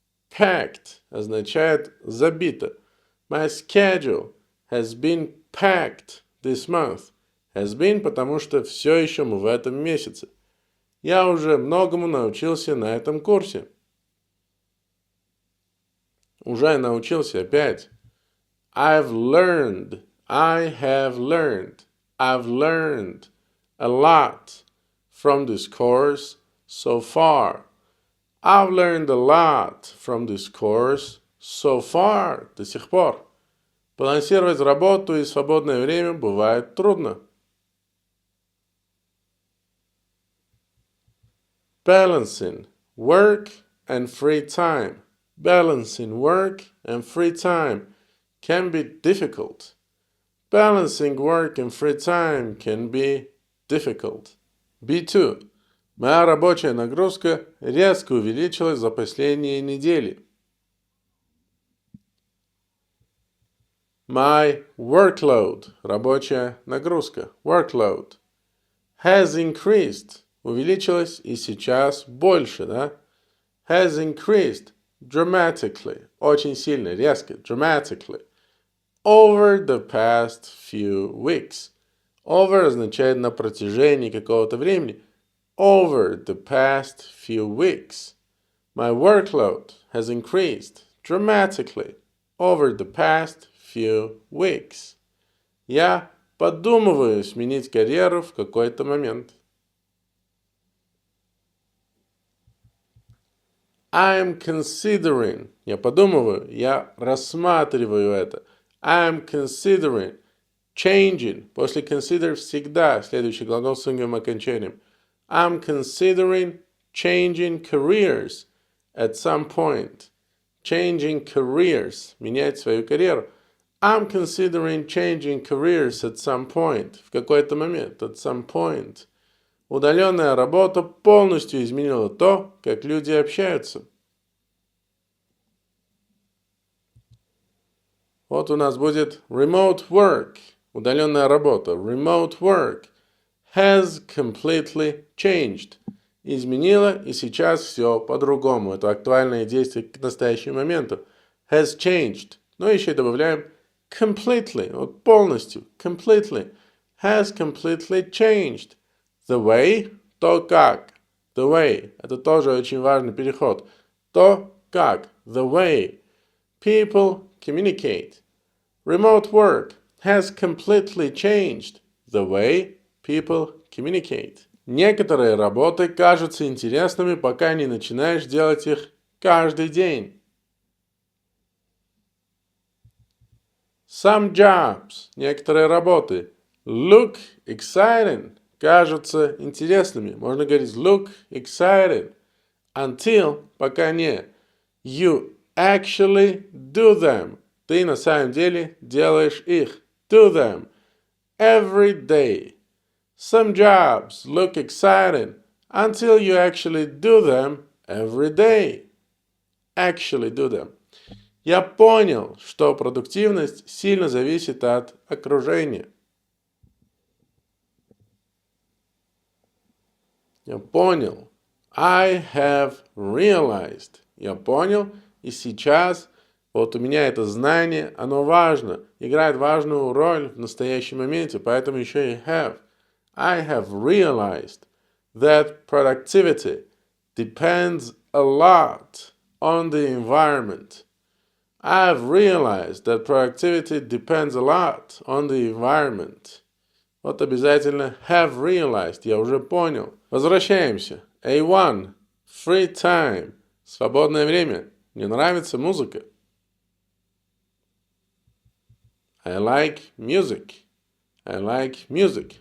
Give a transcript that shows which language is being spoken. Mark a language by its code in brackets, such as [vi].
[ru] Packed означает забито. [en] My schedule has been packed this month. [ru] Has been, потому что все еще мы в этом месяце. Я уже многому научился на этом курсе. Уже научился опять. [en] I've learned. I have learned. I've learned a lot from this course so far. I've learned a lot from this course so far. [ru] До сих пор. Балансировать работу и свободное время бывает трудно. [en] Balancing work and free time. Balancing work and free time can be difficult. Balancing work and free time can be difficult. B2. [ru] Моя рабочая нагрузка резко увеличилась за последние недели. [en] My workload, [ru] рабочая нагрузка, workload, [en] has increased, [ru] увеличилась и сейчас больше, да? [en] Has increased dramatically, [ru] очень сильно, резко, [en] dramatically, over the past few weeks. [ru] Over означает на протяжении какого-то времени. [en] Over the past few weeks. My workload has increased dramatically over the past few weeks. [ru] Я подумываю сменить карьеру в какой-то момент. [en] I'm considering. [ru] Я подумываю, я рассматриваю это. [en] I'm considering changing. [ru] После consider всегда следующий глагол с ing окончанием. [en] I'm considering changing careers at some point. Changing careers. [ru] Менять свою карьеру. [en] I'm considering changing careers at some point. [ru] В какой-то момент. [en] At some point. [ru] Удаленная работа полностью изменила то, как люди общаются. Вот у нас будет remote work. Удаленная работа. [en] Remote work has completely changed. [ru] Изменила, и сейчас все по-другому. Это актуальное действие к настоящему моменту. [en] Has changed. [ru] Но еще и добавляем completely. Вот полностью. Completely. [en] Has completely changed. The way, [ru] то как. [en] The way. [ru] Это тоже очень важный переход. То как. [en] The way. People communicate. Remote work has completely changed the way people communicate. [ru] Некоторые работы кажутся интересными, пока не начинаешь делать их каждый день. [en] Some jobs, [ru] некоторые работы, [en] look exciting, [ru] кажутся интересными. Можно говорить [en] look exciting. [ru] Until, пока не. [en] You actually do them. [ru] Ты на самом деле делаешь их. [en] Do them. Every day. Some jobs look exciting until you actually do them every day. Actually do them. [ru] Я понял, что продуктивность сильно зависит от окружения. Я понял. [en] I have realized. [ru] Я понял, и сейчас вот у меня это знание, оно важно, играет важную роль в настоящем моменте, поэтому еще и have. [en] I have realized that productivity depends a lot on the environment. I've realized that productivity depends a lot on the environment. [ru] Вот обязательно [en] have realized, [ru] я уже понял. Возвращаемся. [en] A1. Free time. [ru] Свободное время. Мне нравится музыка. [en] I like music. I like music.